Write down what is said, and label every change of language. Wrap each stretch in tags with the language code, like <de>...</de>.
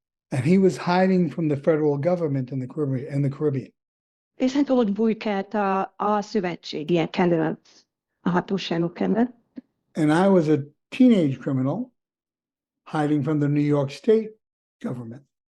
<en>And he was hiding from the federal government in the Caribbean.</en> <hu>És hát ott bujkált a szövetségiek elől, a hatóságok elől.</hu> <en>And I was a teenage criminal hiding from the New York State government.</en>